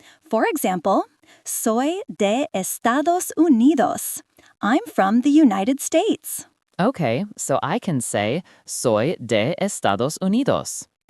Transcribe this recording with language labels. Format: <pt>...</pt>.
<en>For example,</en> <es>soy de Estados Unidos.</es> <en>I'm from the United States. Okay, so I can say</en> <es>soy de Estados Unidos.</es>